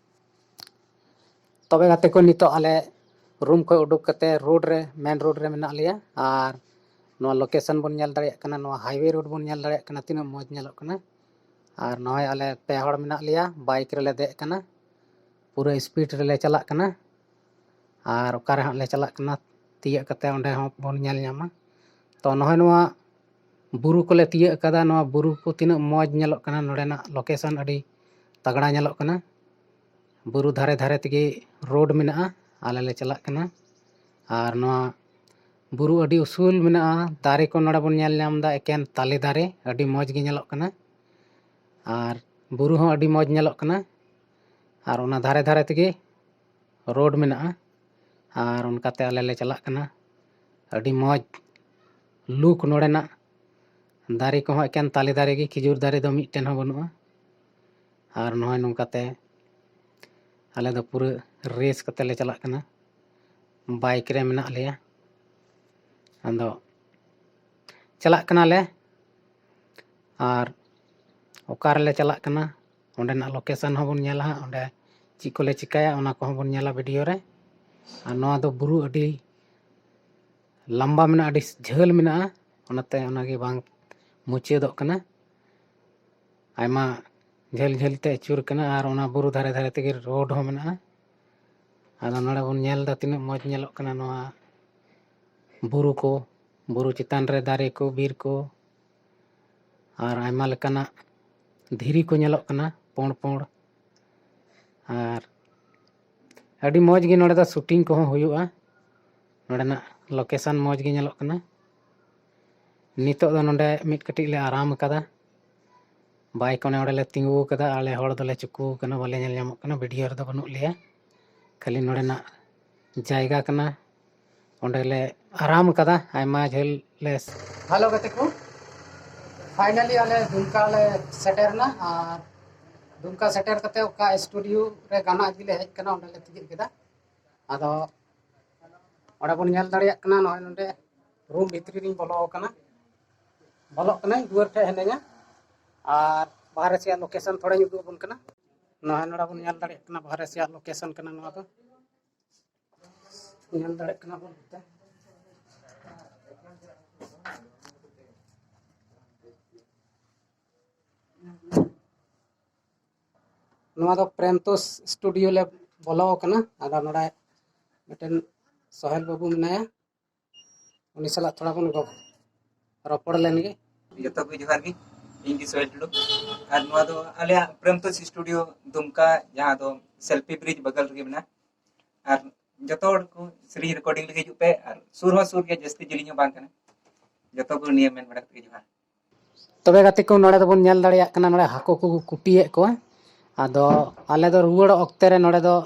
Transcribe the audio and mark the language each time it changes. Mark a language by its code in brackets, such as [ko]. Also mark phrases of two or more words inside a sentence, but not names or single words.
[sat] तबे गाते को नितो आले रूम को उडुक कते रोड रे [en] main road [sat] रे मेना लिया और नो लोकेशन बन नेल दाड़िया कना नो [en] highway road [sat] बन नेल दाड़िया कना तिना मौज नेलक कना और नय आले पे हड़ मेना लिया बाइक रे ले दे कना पूरा स्पीड रे ले चला कना और ओकारे हां ले चला कना तिया कते ओंडे हों बन नेल न्यामा तो नय नोआ बुरु को ले तिया कदा नोआ बुरु को तिना मौज नेलक कना नोडेना लोकेशन अडी तगड़ा नेलक कना बुरु धारे धारे तगे रोड मेना आले ले चला कना और नोआ बुरु अडी उसूल मेना दारे को नोडा बन नेल न्याम दा एकेन ताले दारे अडी मौज गे नेलक कना और बुरु हों अडी मौज नेलक कना और ओना धारे धारे तगे रोड मेना और उनकाते आले ले चला कना अडी मौज लुक नोडेना दारे को हों एकेन ताले दारे गे खिजुर दारे दो मिटटेन हों बनुआ और नोय नोंकाते आले दो पूरा रेस कते ले चला कना बाइक रे मेना लिया आदो चला कना ले और ओकार ले चला कना ओंडेना लोकेशन हों बन नेला ओंडे ची को ले चिकाया ओना को हों बन नेला वीडियो रे और नोआ दो बुरु अडी लंबा मेना अडी झेल मेना ओनाते ओनागे बांग मुचेदोक कना आयमा झेल झेल ते अचुर कना और ओना बुरु धारे धारे तगे रोड हों मेना आदो नोडे बन नेल दा तिना मौज नेलक कना नोआ बुरु को बुरु चितान रे दारे को बीर को और आयमा लेकाना धीरी को नेलक कना पोंड पोंड और अडी मौज गे नोडे दा शूटिंग को हुयुआ नोडेना लोकेशन मौज गे नेलक कना नितो दो नोडे मिट कटी ले आराम कदा बाइक ओने ओडे ले तिंगु कदा आले हड़ दले चुकु कना बाले नेल न्यामक कना वीडियो रे दो बनु लिया खाली नोडेना जायगा कना ओंडे ले आराम कदा आयमा झेल ले हेलो गते को फाइनली आले दुमका ले सेटरना और दुमका सेटर कते ओका स्टूडियो रे गाना अजी ले हेज कना ओंडे ले तिगिल केदा आदो ओडे बन नेल दाड़िया कना नय नोंडे रूम भितरी रिन बोलो कना दुआर ठे हेनेगा और [hi] बाहर से [sat] लोकेशन थोड़ा उदू बन कना नय नोडा बन नेल दाड़िया कना [hi] बाहर से [sat] लोकेशन कना नोआ दो नेल दाड़िया कना बन ते नोआ दो प्रेमतोष स्टूडियो ले बोलो कना आदा नोडा मिटन सोहेल बाबू मेनाया उनी सला थोड़ा बन गो रपड़ लेनगे जतो को जोहार गी इंगी सोहेल टुडू और नोआ दो आले प्रेमतोष स्टूडियो दुमका जहां दो [en] selfie bridge [sat] बगल रे मेना और जतो को श्री रिकॉर्डिंग लगे जुपे और सुर के जस्ती जिली बांग कना जतो को नियम मेन बड़ा के जोहार तबे गाते को नोडे दो बन नेल दाड़िया कना नोडे हाको को कुटिए को आदो आले दो रुवड़ ऑक्ते रे नोडे दो